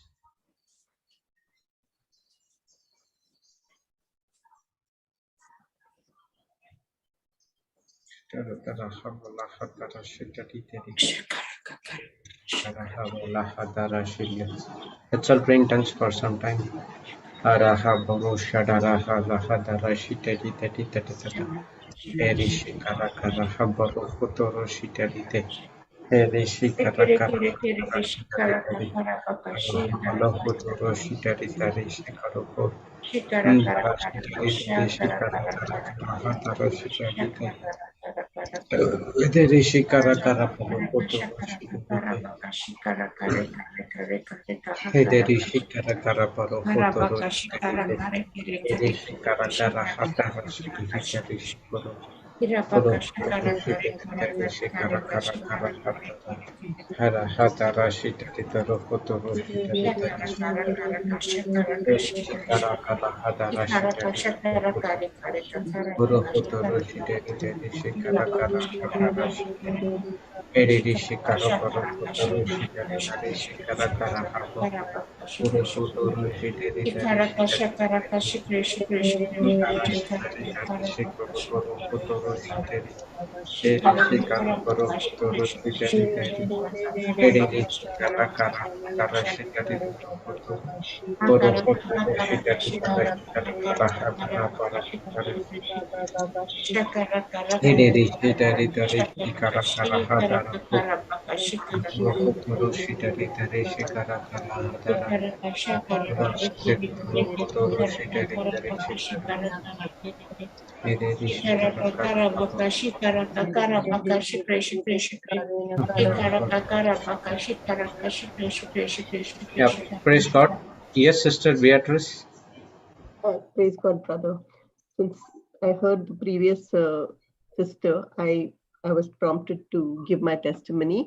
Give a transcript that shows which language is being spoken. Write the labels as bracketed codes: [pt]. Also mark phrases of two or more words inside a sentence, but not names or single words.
[en] Let's all pray in tongues for some time. Araha Boro Shadaraha Lahadara Shiteri Teti Teta Erishi Karakara Habaro Kotoro Shiterite Hare Shikara Kere Kara kere kere kere shikara kara baka shikara Malakuturu Shitari Tari Shikaruko shikara kara kara Shitari shikara Shikara kara Kara kara Hatara Shitari shikara kara kara Hare Shikara Kara kara Palakuturu shikara kara Shitari baka shikara kare kare kare kare kara kara Hare Shikara Kara kara Palakuturu baka shikara Shitari kare kere Hare kere Shikara Kara shikara Hatara baka Shitari Shikuru kira Kuru baka shikara kare kare Shitari kare Shikara kare Kara shikara Kara kare Hatara Hara Hatara Shitari Taru Kuturu shikara Shitari kara kara shikara Shikara Kara Hatara shikara Shitari shikara kare kare kare Guru shikara Kuturu Shitari Shikara Kara Hatara shikara Edidi shikara Shikara Kuru shikara Kuturu Shitari Shikara Kara shikara Hato kara baka Guru shikara Kuturu Shitari shikara Shitari shikara shikara shikara Shikara shikara Shitari kara Shikuru Guru Kuturu Shitari Edi shikara Shikara Guru baka Kuturu Shitari Edidi Shikara Kara Hatara Shitari Kutu Guru Kuturu Shitari Shikara Kara Hatara Para Hatari shikara kara Edidi Shitari Tari shikara Shikara Kara Hatara kara baka shikara Guru Kuturu Shitari Tari Shikara Kara Hatara Guru Shitari Guru Kuturu Shitari Tari Shikara Edidi Shikara Kara Yeah, praise God. Yes, Sister Beatrice. Praise God, brother. Since I heard the previous sister, I was prompted to give my testimony.